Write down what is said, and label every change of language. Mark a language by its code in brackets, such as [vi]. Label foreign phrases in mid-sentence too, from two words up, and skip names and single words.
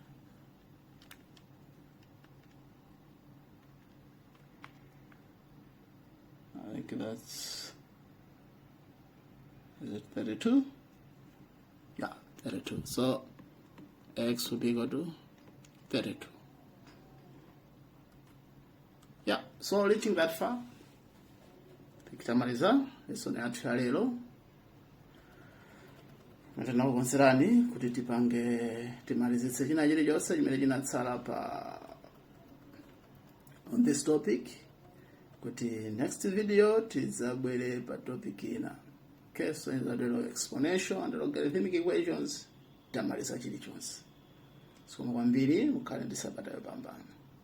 [en] I think that's, is it 32? Yeah, 32. So x will be equal to 32. Yeah, so reaching that far, [ny] tukitamaliza lesson yathu ya lero, natenda kukonserani kuti timalizitse china chilichonse chimene chinatsala pa [en] on this topic, [ny] kuti [en] next video [ny] tizabwere pa topic ina. [en] Okay, so in the exponential and logarithmic equations [ny] tamaliza chilichonse. So kwambiri mukhale ndi sabata yopambana.